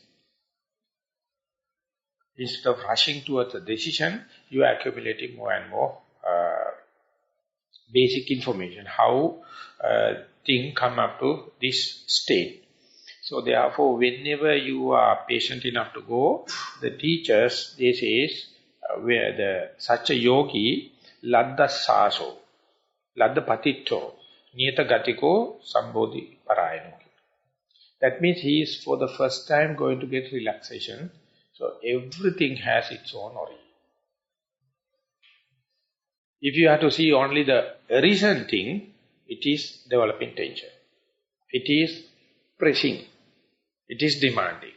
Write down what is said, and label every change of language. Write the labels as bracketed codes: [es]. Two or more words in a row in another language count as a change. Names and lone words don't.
[en] Instead of rushing towards a decision, you are accumulating more and more basic information, how things come up to this state. So therefore, whenever you are patient enough to go, the teachers, they say, where such a yogi, [pi] ladda saso, ladda patitto, niyata gatiko, sambodhi parayano. [en] That means he is for the first time going to get relaxation. So everything has its own origin. If you have to see only the recent thing, it is developing tension. It is pressing. It is demanding.